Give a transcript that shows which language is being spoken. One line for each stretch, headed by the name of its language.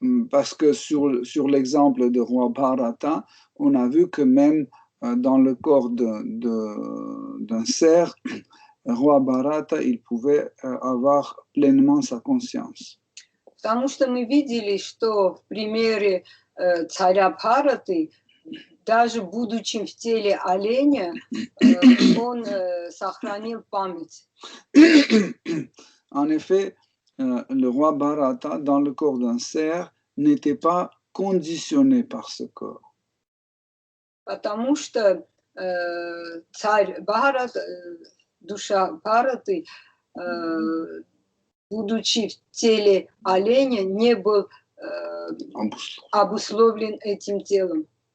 French: Parce que sur l'exemple de roi Bharata, on a vu que même dans le corps d'un cerf, roi Bharata, il pouvait avoir pleinement sa conscience.
Russian: Потому что мы видели, что в примере царя Бхараты, даже будучи в теле оленя, он сохранил память.
French: En effet, le roi Bharata, dans le corps d'un cerf, n'était pas conditionné par ce corps.
Russian: Потому что царь Бхарат, душа Бхараты, будучи в теле оленя, не был обусловлен этим телом.